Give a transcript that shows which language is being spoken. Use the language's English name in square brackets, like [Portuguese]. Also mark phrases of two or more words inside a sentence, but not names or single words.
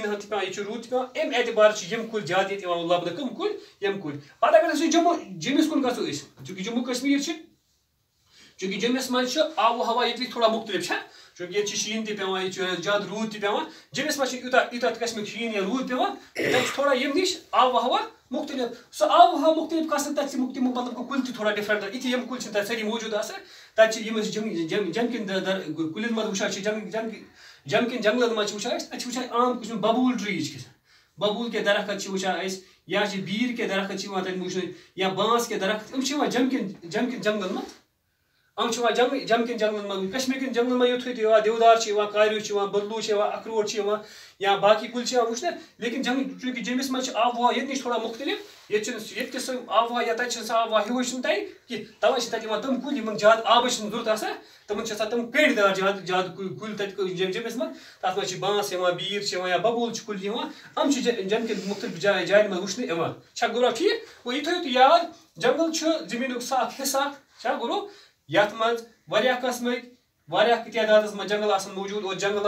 [Kashmiri] ہن تہِ پیٚوان ییٚتہِ چھُ روٗد تہِ پیٚوان امہِ اعتبار چھِ یِم کُلۍ زیادٕ ییٚتہِ یِوان لبنہٕ کٕم کُلۍ یِم کُلۍ پتہٕ اگر أسۍ جمِس کُن گژھو أسۍ چوٗنٛکہِ جموں کشمیٖر چھِ چوٗنٛکہِ جمِس منٛز چھُ آب و ہوا ییٚتہِ تھوڑا مختلف چھا چوٗنٛکہِ ییٚتہِ چھِ شیٖن تہِ پیٚوان ییٚتہِ چھُ زیادٕ روٗد تہِ پیٚوان جمِس منٛز چھِ یوٗتاہ قٕسمٕکۍ شیٖن یا روٗد پیٚوان تَتہِ چھُ تھوڑا یِم نِش آب و ہوا مختلف سُہ آب و ہوا مختلف گژھان تَتہِ چھِ تِمو مطلب گوٚو کُلۍ تہِ تھوڑا ڈِفرنٹ یِتھۍ یِم کُلۍ چھِنہٕ تَتہِ سٲری موٗجوٗد آسان تَتہِ چھِ یِم أسۍ جمکٮ۪ن کُلٮ۪ن منٛز وٕچھان چھِ جمکٮ۪ن جنگلن منٛز چھِ وٕچھان أسۍ تَتہِ چھِ وٕچھان عام قٕسم ببوٗل ٹری چھِ [Urdu] ببوٗل کے درخت [Kashmiri] چھِ وٕچھان أسۍ یا چھِ [Urdu] بیٖر کے درخت [Kashmiri] چھِ یِوان تَتہِ وٕچھنہٕ یا [Urdu] بانس کے درخت [Kashmiri] یِم چھِ یِوان جمکٮ۪ن جنگلن منٛز یِم چھِ یِوان جمکٮ۪ن جنگلن منٛز کشمیٖر کٮ۪ن جنگلن منٛز یوٚتھُے تہِ یِوان دیودار چھِ یِوان کاریوٗ چھِ یِوان بدلوٗ چھِ یِوان اخروٹ چھِ یِوان یا باقٕے کُلۍ چھِ یِوان وٕچھنہٕ لیکن چوٗنٛکہِ جمِس منٛز چھِ آب و ہوا ییٚتہِ نِش تھوڑا مختلف ییٚتہِ کِس آب و ہوا یا تَتہِ چھُنہٕ سُہ آب و ہوا ہیوٗ چھُنہٕ تَتہِ کینٛہہ تَوَے چھِ تَتہِ یِوان تِم کُلۍ یِمن زیادٕ آبٕچ چھِنہٕ ضوٚرتھ آسان تِمن چھِ آسان تِم کٔنٛڈۍ دار زیادٕ کُلۍ تَتہِ جمِس منٛز تَتھ منٛز چھِ بانس یِوان بیٖر چھِ یِوان یا ببوٗل چھِ کُلۍ یِوان یِم چھِ جمکٮ۪ن مختلف جاین منٛز وٕچھنہٕ یِوان چھا گوٚو ٹھیٖک وۄنۍ یہِ تھٲیِو تُہۍ یاد جنگل چھُ زٔمیٖنُک سُہ اکھ حِصہٕ اکھ چھا گوٚو یتھ منٛز واریاہ قٕسمٕکۍ واریاہ تعدادس منٛز جنگل آسان موٗجوٗد اور